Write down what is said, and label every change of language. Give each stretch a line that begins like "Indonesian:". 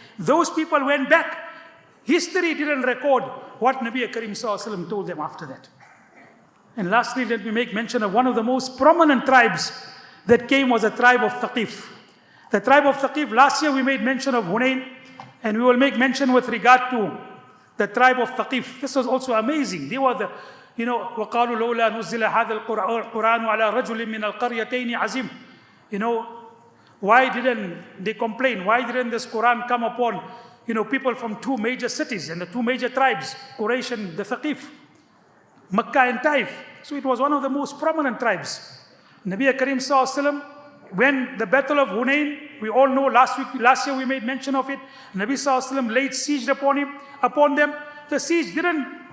English: Those people went back. History didn't record what Nabi Karim sallallahu alaihi wasallam told them after that. And lastly, let me make mention of one of the most prominent tribes that came was the tribe of Thaqif. The tribe of Thaqif, last year we made mention of Hunayn, and we will make mention with regard to the tribe of Thaqif. This was also amazing. They were the
Arabic: وَقَالُوا لَوْلَا نُزِّلَ هَذَا الْقُرْآنُ عَلَى رَجُلٍ مِّنَ الْقَرْيَتَيْنِ عَزِيمٍ.
English: Why didn't they complain? Why didn't this Quran come upon, people from two major cities and the two major tribes, Quraysh and the Thaqif, Makkah and Taif? So it was one of the most prominent tribes. Nabi Karim sallallahu alaihi wasallam, when the battle of Hunayn, we all know last year we made mention of it, Nabi sallallahu alaihi wasallam laid siege upon them. The siege didn't